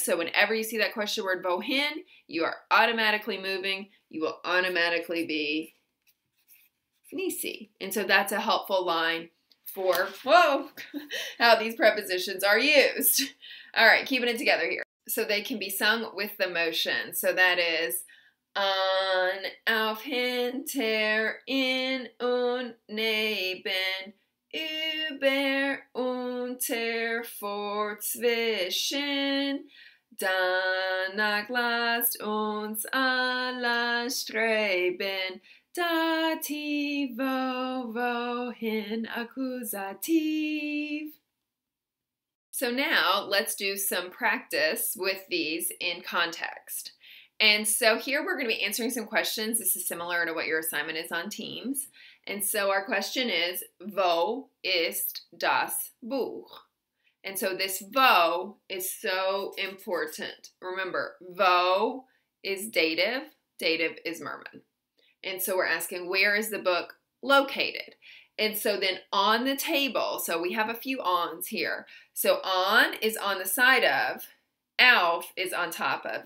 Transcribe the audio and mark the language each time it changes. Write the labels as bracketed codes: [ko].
[en] So whenever you see that question word wohin, you are automatically moving. You will automatically be nisi. And so that's a helpful line for, how these prepositions are used. All right, keeping it together here. So they can be sung with the motion. So that is an, auf, hinter, in und neben, über, unter, vor, zwischen. [de] Danach lasst uns alle streben, dativ, wohin, accusativ. [en] So now let's do some practice with these in context. And so here we're going to be answering some questions. This is similar to what your assignment is on Teams. And so our question is, [de] wo ist das Buch? [en] And so this wo is so important. Remember, wo is dative, dative is Merman. And so we're asking, where is the book located? And so then on the table, so we have a few ons here. So on is on the side of, auf is on top of.